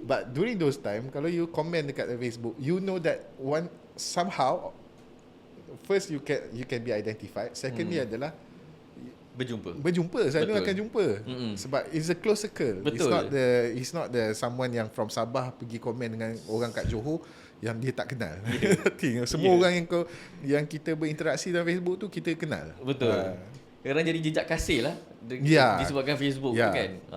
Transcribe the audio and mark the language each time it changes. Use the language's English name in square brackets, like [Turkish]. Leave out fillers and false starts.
[English] But during those time, [Malay] kalau [English] you [Malay] komen dekat [English] Facebook, you know that somehow first you can be identified. Secondly [Malay] adalah berjumpa selalu akan jumpa. Sebab [English] it's a close circle. [Malay] Betul. [English] It's not the someone [Malay] yang [English] from [Malay] Sabah pergi komen dengan orang kat Johor yang dia tak kenal. Semua orang yang kita berinteraksi dalam Facebook tu kita kenal. Betul. Kadang jadi jejak kasih lah disebabkan Facebook tu kan.